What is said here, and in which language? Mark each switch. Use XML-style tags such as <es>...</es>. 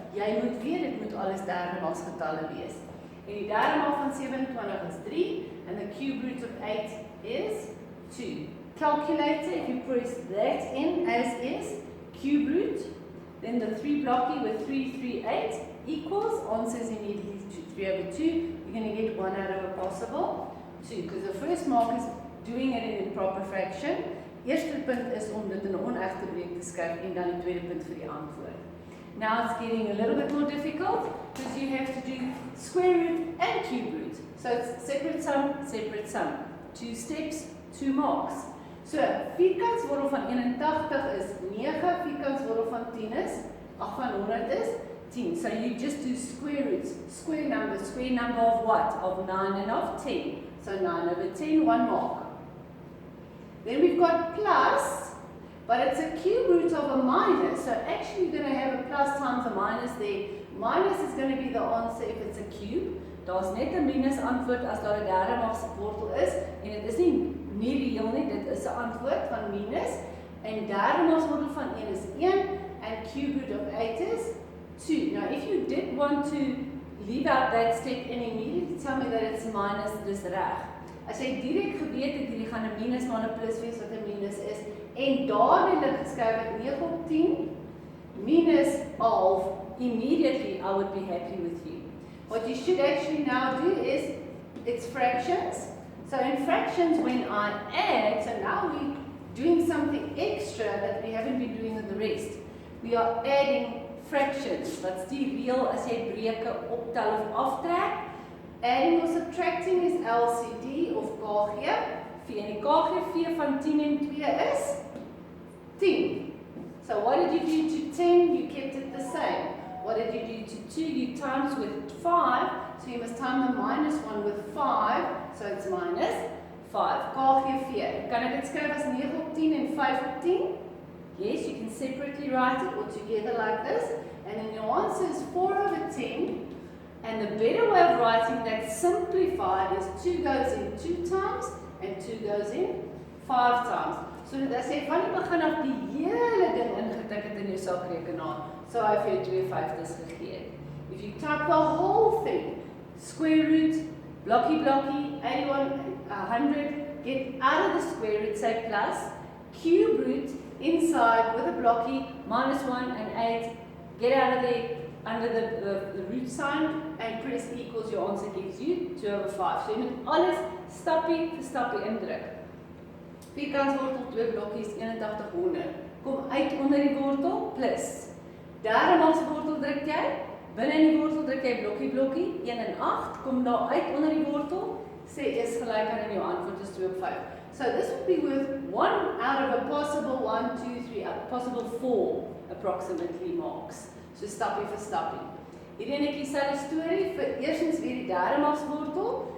<af>Jy moet weet, dit moet alles derdemaksgetalle wees. En die derdemaal van 27 is 3,</af> <en>and the cube root of 8 is 2. Calculator, if you press that in as is, cube root, then the 3 blocky with 3, 3, 8 equals, answers immediately to 3 over 2. You're going to get 1 out of a possible 2, because the first mark is doing it in improper fraction.</en> <af>Eerste punt is om dit in 'n onegte breek te skryf en dan die tweede punt vir die antwoord.</af> <en>Now it's getting a little bit more difficult because you have to do square root and cube root. So it's separate sum, 2 steps, 2 marks.</en> <af>So vierkantswortel van 81 is 9, vierkantswortel van 10 is, van 100 is 10.</af> <en>So you just do square roots, square number of what? Of 9 and of 10. So 9 over 10, 1 mark. Then we've got plus, but it's a cube root of a minus. So actually you're going to have a plus times a minus there. Minus is going to be the answer if it's a cube.</en> <af>Daar's net 'n minus antwoord as daar 'n derde maagse wortel is. En dit is nie reël nie, dit is 'n antwoord van minus. En derde maagse wortel van 1 is 1.</af> <en>And cube root of 8 is 2. Now if you did want to leave out that step and immediately tell me that it's minus,</en> <af>dis reg. As jy direk geweet het hierdie gaan 'n minus maar 'n plus wees wat 'n minus is en dadelik geskryf het 9 op 10 minus half,</af> <en>immediately I would be happy with you. What you should actually now do is it's fractions. So in fractions when I add, so now we're doing something extra that we haven't been doing with the rest. We are adding fractions.</en> <af>Wat's die reël as jy breuke optel of aftrek?</af> <en>Adding or subtracting is LCD of KG.</en> <af>V en die KGV van 10 en 2 is 10.</af> <en>So what did you do to 10? You kept it the same. What did you do to 2? You times with 5. So you must time the minus 1 with 5. So it's minus 5. KGV.</en> <af>Kan ek dit skryf as 9 op 10 en 5 op 10?</af> <en>Yes, you can separately write it or together like this. And then your answer is 4 over 10. And the better way of writing that simplified is 2 goes in 2 times and 2 goes in 5 times.</en> <af>So dat as jy van die begin af die hele ding ingetik het in jou sakrekenaar, so hy vir jou 2 vyfdes gegee het.</af> <en>If you type the whole thing, square root, blocky, 81, 100, get out of the square root, say plus, cube root inside with a blocky, minus 1 and 8, get out of there, under the root sign and press equals, your answer gives you 2 over 5.</en> <af>So jy moet alles stappie vir stappie indruk. Vierkantswortel 2 blokkies 8100. Kom uit onder die wortel plus. Derde maagse wortel druk jy, binne in die wortel druk jy blokkie 1 en 8, kom daar uit onder die wortel, sê is gelyk aan en jou antwoord is 2 op 5.</af> <en>So this would be worth 1 out of a possible 1, 2, 3, a possible 4 approximately marks.</en> <af>So stappie vir stappie. Hierdie netjie selfe storie vir eerstens weer die derde magswortel.</af>